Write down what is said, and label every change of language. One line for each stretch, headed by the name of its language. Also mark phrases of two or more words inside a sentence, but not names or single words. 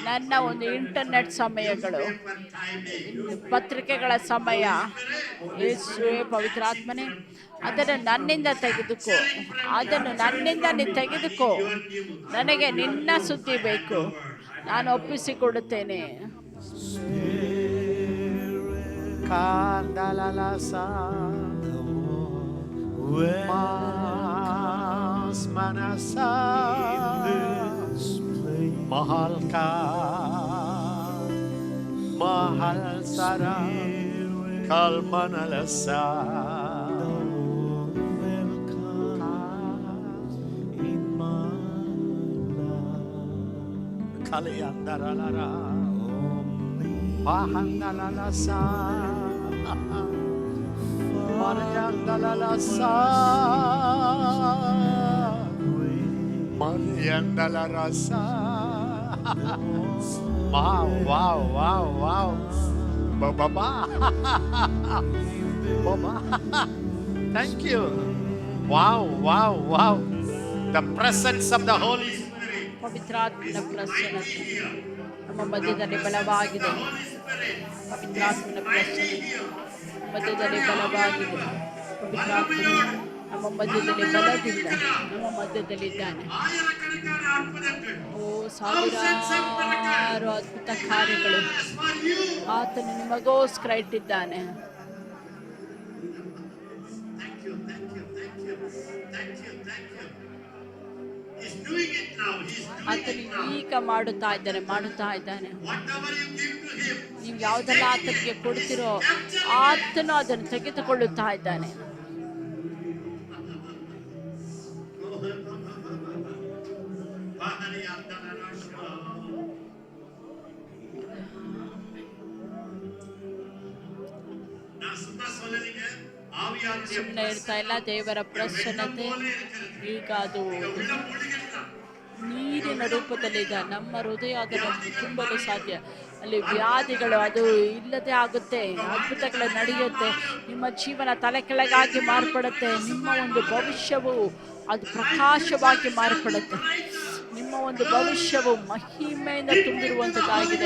Kannada: ನನ್ನ ಒಂದು ಇಂಟರ್ನೆಟ್ ಸಮಯಗಳು,
English: paper timing,
Kannada: ಪತ್ರಿಕೆಗಳ ಸಮಯ, ಯೇಸುವೇ ಪವಿತ್ರಾತ್ಮನೇ, ಅದನ್ನು ನನ್ನಿಂದ ತೆಗೆದುಕೋ, ಅದನ್ನು ನನ್ನಿಂದ ನೀನು ತೆಗೆದುಕೋ. ನನಗೆ ನಿನ್ನ ಸುದ್ದಿ ಬೇಕು, ನಾನು ಒಪ್ಪಿಸಿಕೊಡುತ್ತೇನೆ. Kandala la sa. Mas manasa. Mahal ka. Mahal sara. Kalmanalasa. Kaliyandarala. Pahandalalasa. Maryandalalasa. Maryandalarasa.
English: Wow, wow, wow, wow. Baba. Baba. Thank you. Wow, wow, wow. The presence of the Holy Spirit.
Kannada: ಪವಿತ್ರಾತ್ಮನ ಪ್ರಸನ್ನತೆ ನಮ್ಮ ಮಧ್ಯದಲ್ಲಿ ಬಲವಾಗಿದೆ. ಪವಿತ್ರಾತ್ಮನ ಪ್ರಸನ್ನತೆ ಮಧ್ಯದಲ್ಲಿ ಬಲವಾಗಿದೆ. ಪವಿತ್ರಾತ್ಮನ ನಮ್ಮ ಮಧ್ಯದಲ್ಲಿ ಬಲದಿಂದ ನಮ್ಮ ಮಧ್ಯದಲ್ಲಿದ್ದಾನೆ.
Tamil: ஆயிரக்கணக்கான அற்புதங்கள்.
Kannada: ಓ ಸಾವಿರಾರು ಅದ್ಭುತ ಕಾರ್ಯಗಳು
English: As for you,
Kannada: ಆತನು ನಿಮಗೋಸ್ಕರ ಇಟ್ಟಿದ್ದಾನೆ.
English: thank you, thank you, thank you, thank you, thank you. He's doing it now. He's doing
Kannada: ಆತನು
English: it now.
Kannada: ಈಗ ಮಾಡುತ್ತಾ ಇದ್ದಾನೆ.
English: Whatever you give to him,
Kannada: ನೀವು ಯಾವುದೆಲ್ಲ ಆತನಿಗೆ ಕೊಡ್ತಿರೋ ಆತನು ಅದನ್ನು ತೆಗೆದುಕೊಳ್ಳುತ್ತಾ ಇದ್ದಾನೆ. Bahari Ardanarasha.
Tamil: நான் சும்மா சொல்லலைங்க. ஆவியாருடைய
Kannada: ಸುಮ್ಮನೆ ಇರ್ತಾ ಇಲ್ಲ. ದೇವರ ಪ್ರಸನ್ನತೆ ಈಗ ಅದು
Tamil: உள்ள மூழ்கிடலாம்.
Kannada: ನೀರಿನ ರೂಪದಲ್ಲಿದೆ. ನಮ್ಮ ಹೃದಯ ಅದನ್ನು ತುಂಬಲು ಸಾಧ್ಯ. ಅಲ್ಲಿ ವ್ಯಾಧಿಗಳು ಅದು ಇಲ್ಲದೆ ಆಗುತ್ತೆ. ಅದ್ಭುತಗಳು ನಡೆಯುತ್ತೆ. ನಿಮ್ಮ ಜೀವನ ತಲೆ ಕೆಳಗಾಗಿ ಮಾರ್ಪಡುತ್ತೆ. ನಿಮ್ಮ ಒಂದು ಭವಿಷ್ಯವು ಅದು ಪ್ರಕಾಶವಾಗಿ ಮಾರ್ಪಡುತ್ತೆ. ನಿಮ್ಮ ಒಂದು ಭವಿಷ್ಯವು ಮಹಿಮೆಯಿಂದ ತುಂಬಿರುವಂಥದ್ದಾಗಿದೆ.